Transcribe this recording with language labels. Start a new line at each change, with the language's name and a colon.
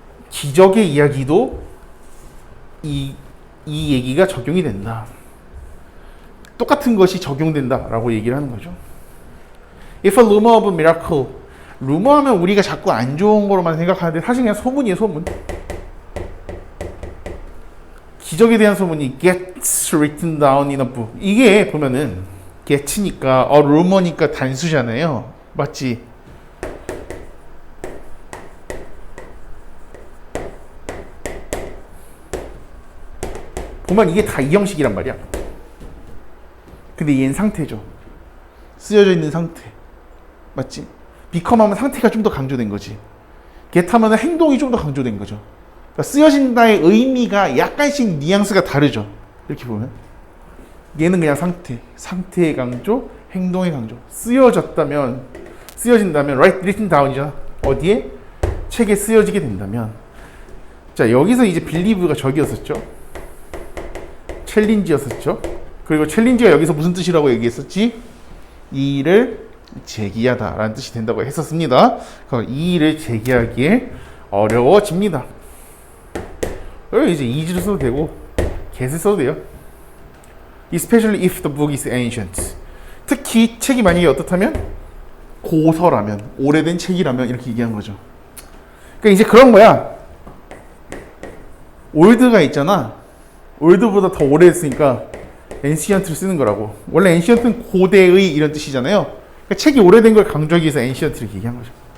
Korean: 기적의 이야기도 이 얘기가 적용이 된다. 똑같은 것이 적용된다라고 얘기를 하는 거죠.
English: If a rumor of a miracle.
Korean: 루머 하면 우리가 자꾸 안 좋은 거로만 생각하는데 사실 그냥 소문이에요, 소문. 기적에 대한 소문이
English: gets written down in a book.
Korean: 이게 보면은 get니까 rumor니까 단수잖아요. 맞지? 보면 이게 다 이 형식이란 말이야. 근데 얘는 상태죠. 쓰여져 있는 상태. 맞지? become 하면 상태가 좀 더 강조된 거지. get 하면 행동이 좀 더 강조된 거죠. 그러니까 쓰여진다의 의미가 약간씩 뉘앙스가 다르죠. 이렇게 보면 얘는 그냥 상태의 강조, 행동의 강조. 쓰여진다면
English: written down
Korean: 이잖아. 어디에? 책에 쓰여지게 된다면. 자, 여기서 이제 believe가 저기였었죠. 챌린지였었죠. 그리고 챌린지가 여기서 무슨 뜻이라고 얘기했었지? 이 일을 제기하다 라는 뜻이 된다고 했었습니다. 그럼 이 일을 제기하기에 어려워집니다. 이제 is를 써도 되고 get을 써도 돼요.
English: Especially if the book is ancient.
Korean: 특히 책이 만약에 어떻다면 고서라면, 오래된 책이라면 이렇게 얘기한 거죠. 그러니까 이제 그런 거야. 올드가 있잖아. 올드보다 더 오래됐으니까 ancient를 쓰는 거라고. 원래 ancient는 고대의 이런 뜻이잖아요. 그러니까 책이 오래된 걸 강조하기 위해서 ancient를 얘기한 거죠.